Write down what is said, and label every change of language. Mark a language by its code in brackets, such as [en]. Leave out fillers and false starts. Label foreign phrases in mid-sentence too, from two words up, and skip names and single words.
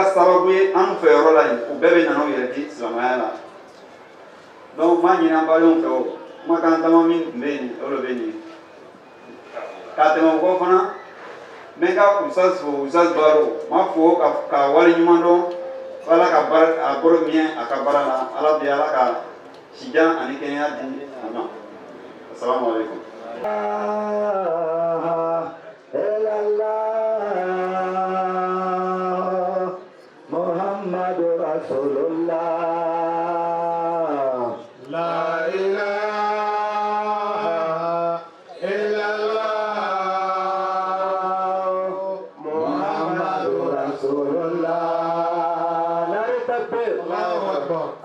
[bm] sababu ye an fɛ yɔrɔ la yen u bɛɛ bɛ nana u yɛrɛ di silamɛya la donc n b'a ɲini an balenw fɛ o kumakan dama min tun bɛ yen o de bɛ nin ka tɛmɛ o kɔ fana n bɛ n ka Usaz fo Usaz Baro n b'a fo ka wale ɲuman dɔn Ala ka a bolo miɲɛ a ka baara la Ala bi Ala ka sijan ani kɛnɛya di a ma [ar] السلام عليكم محمد رسول الله لا إله إلا الله محمد رسول الله نعرة تكبير الله أكبر